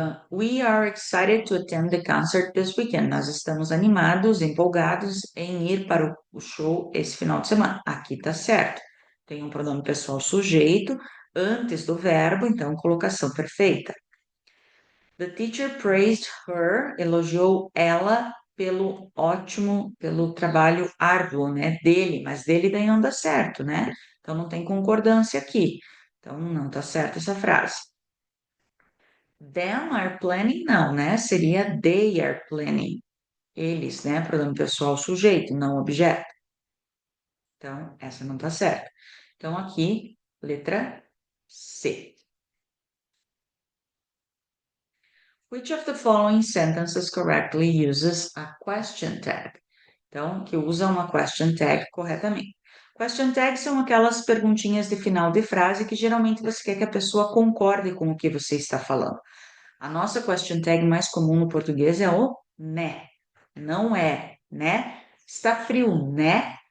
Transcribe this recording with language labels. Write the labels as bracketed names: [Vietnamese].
[English] We are excited to attend the concert this weekend. [Portuguese] Nós estamos animados, empolgados em ir para o show esse final de semana. Aqui tá certo. Tem um pronome pessoal sujeito antes do verbo, então colocação perfeita. The teacher praised her, elogiou ela pelo trabalho árduo, né, dele, mas dele daí não dá certo, né? Então não tem concordância aqui. Então não tá certo essa frase. [English] Them are planning, não, né? Seria they are planning. [Portuguese] Eles, né? Pronome pessoal sujeito, não objeto. Então, essa não tá certa. Então, aqui, letra C. [English] Which of the following sentences correctly uses a question tag? [Portuguese] Então, que usa uma question tag corretamente. Question tags são aquelas perguntinhas de final de frase que geralmente você quer que a pessoa concorde com o que você está falando. A nossa question tag mais comum no português é o né. Não é, né? Está frio, né?